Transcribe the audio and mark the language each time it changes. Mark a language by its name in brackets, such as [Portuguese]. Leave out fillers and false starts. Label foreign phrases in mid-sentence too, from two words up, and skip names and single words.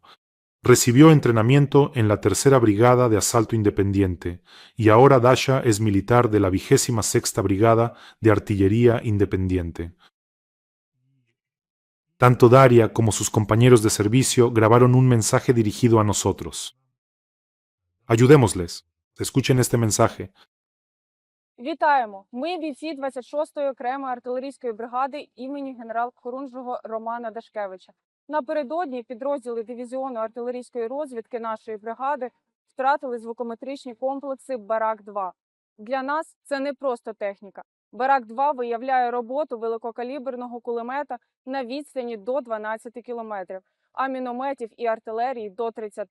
[Spanish] Recibió entrenamiento en la 3ª Brigada de Asalto Independiente y ahora Dasha es militar de la 26ª Brigada de Artillería Independiente. Tanto Daria como sus compañeros de servicio grabaron un mensaje dirigido a nosotros. Ayudémosles. Escuchen este mensaje. [Ukrainian] Вітаємо! Ми бійці 26-ї окремої артилерійської бригади імені генерал-хорунжого Романа Дашкевича. Напередодні підрозділи дивізіону артилерійської розвідки нашої бригади втратили звукометричні комплекси Барак-2. Для нас це не просто техніка. Барак-2 виявляє роботу великокаліберного кулемета на відстані до 12 кілометрів, а мінометів і артилерії до 30.